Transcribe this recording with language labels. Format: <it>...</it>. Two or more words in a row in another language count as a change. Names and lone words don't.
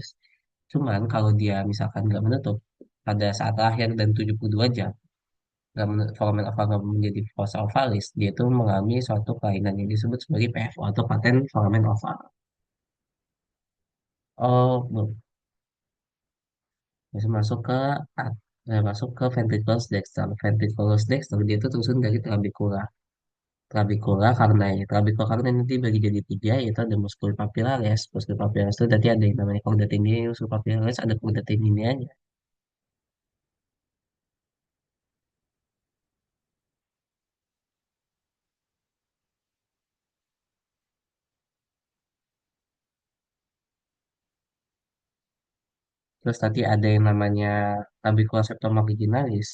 <id>Cuman kalau dia misalkan nggak menutup pada saat akhir dan 72 jam,</id> <la>foramen oval</la> <id>nggak menjadi</id> <la>fossa ovalis,</la> <id>dia itu mengalami suatu kelainan yang disebut sebagai PFO atau</id> <la>paten foramen oval.</la> <id>Oh, belum. Masuk ke</id> <la>ventriculus dexter. Ventriculus dexter</la> <id>dia itu tersusun dari trabecula.</id> <la>Trabecula carneae. Trabecula carneae</la> <id>nanti bagi jadi tiga, yaitu ada</id> <la>muscul papillaris. Muscul papillaris</la> <id>itu tadi ada yang namanya</id> <la>chorda tendineae, muscul papillaris</la> <id>ada</id> <la>chorda tendineanya.</la> <id>Terus tadi ada yang namanya</id> <la>trabecula septum marginalis.</la>